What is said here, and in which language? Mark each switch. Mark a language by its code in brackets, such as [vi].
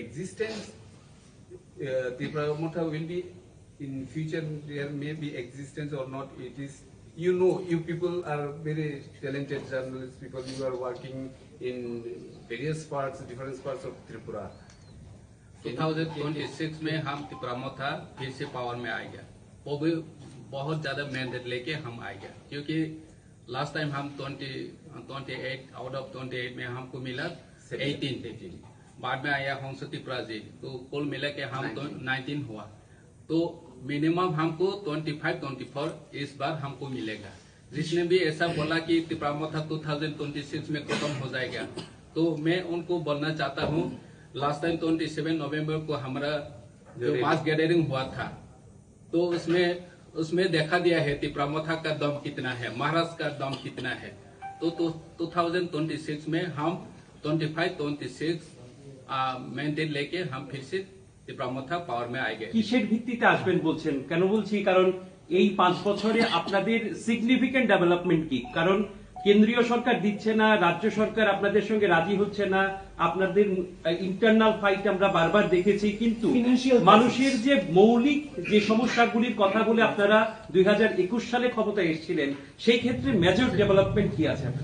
[en] Existence, Tripura Motha will be in future. There may be existence or not. It is, you know, you people are very talented journalists. People, you are working in various parts, different parts of Tripura. [hi] 2026 में हम त्रिपुरा मोथा फिर से power में आएगा, वो भी बहुत ज्यादा मैंडेट लेके हम आएगा, क्योंकि लास्ट टाइम हम 28 आउट ऑफ 28 में हमको मिला 18, बाद में आया हंस त्रिपुरा जी, तो कुल मिला के हम 19 हुआ, तो मिनिमम हमको 25-24 इस बार हमको मिलेगा। जिसने भी ऐसा बोला कि त्रिपुरा मोथा 2026 में खत्म हो जाएगा, तो मैं उनको बोलना चाहता हूँ, लास्ट टाइम 27 नवंबर को हमारा जो मास गैदरिंग हुआ था, तो उसमें देखा दिया है त्रिपुरा मोथा का दम कितना है, महाराष्ट्र का दम कितना है। तो 2026 में हम 25-26 मैंडेट लेके हम फिर से त्रिपुरा मोथा पावर में आएंगे। [bn] কিসের ভিত্তিতে আসবেন বলছেন? কেন বলছি, কারণ এই 5 বছরে আপনাদের সিগনিফিকেন্ট ডেভেলপমেন্ট কি? কারণ কেন্দ্রীয় সরকার দিচ্ছে না, রাজ্য সরকার আপনাদের সঙ্গে রাজি হচ্ছে না, আপনাদের ইন্টারনাল ফাইট আমরা বারবার দেখেছি, কিন্তু মানুষের যে মৌলিক যে সমস্যাগুলির কথা বলে আপনারা 2021 সালে ক্ষমতায় এসেছিলেন, সেই ক্ষেত্রে মেজর ডেভেলপমেন্ট কি আছে?